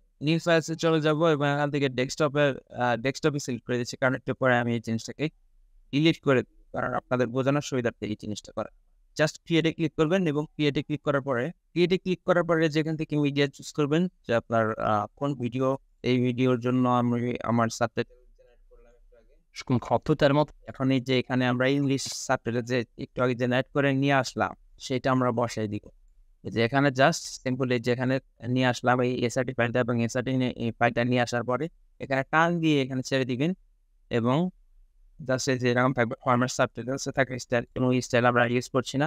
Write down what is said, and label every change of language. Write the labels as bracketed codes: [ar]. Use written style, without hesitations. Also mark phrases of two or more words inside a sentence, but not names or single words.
[en] new filesে [bn] চলে যাব এবং এখান থেকে ডেস্কটপে সিলেক্ট করে দিচ্ছি, কারণ একটু পরে আমি এই জিনিসটাকে ডিলিট করে দিই, কারণ আপনাদের বোঝানোর সুবিধার্থে এই জিনিসটা করা। জাস্ট ক্রিয়েটে ক্লিক করবেন এবং ক্রিয়েটে ক্লিক করার পরে যেখান থেকে [en] media choose [bn] করবেন যে আপনার কোন ভিডিও। এই ভিডিওর জন্য আমি আমার সাবটাইটেল জেনারেট করলাম একটু আগে। [fr] Je comprends totalement. [bn] এখন এই যে এখানে আমরা [en] English subtitle [bn] যে একটু আগে জেনারেট করে নিয়ে আসলাম সেটা আমরা বসাই দিব। এই যে এখানে [en] just simple [bn] এই যে এখানে নিয়ে আসলাম এই এসআরটি ফাইলটা এবং এসআরটি এই ফাইলটা নিয়ে আসার পরে এখানে টান দিয়ে এখানে ছেড়ে দিবেন এবং জাস্ট এই যে এরকম থাকবে [en] format subtitles [bn] থাকে স্টাইল, কোনো স্টাইল আমরা ইউজ করছি না।